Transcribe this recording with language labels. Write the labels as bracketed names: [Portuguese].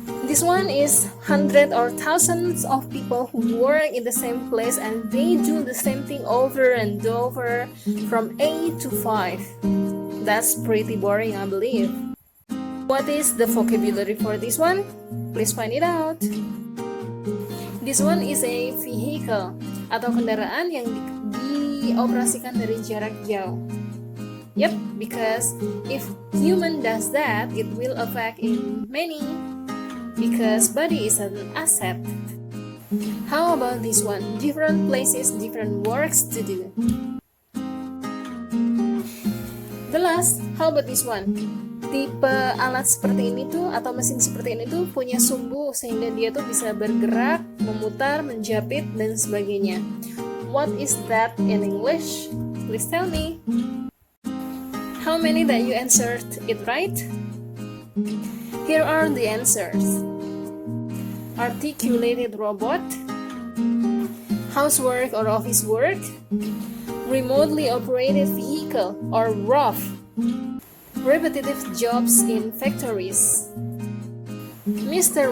[English] This one is hundreds or thousands of people who work in the same place and they do the same thing over and over from 8 to 5. That's pretty boring, I believe. What is the vocabulary for this one? Please find it out. This one is a vehicle [Indonesian] atau kendaraan yang dioperasikan dari jarak jauh. [English] Yep, because if human does that, it will affect in many because body is an asset. How about this one? Different places, different works to do. The last, how about this one? [Indonesian] Tipe alat seperti ini tuh atau mesin seperti ini tuh punya sumbu sehingga dia tuh bisa bergerak, memutar, menjepit dan sebagainya. [English] What is that in English? Please tell me. How many that you answered it right? Here are the answers. Articulated robot, housework or office work, remotely operated vehicle or ROV, repetitive jobs in factories, Mr.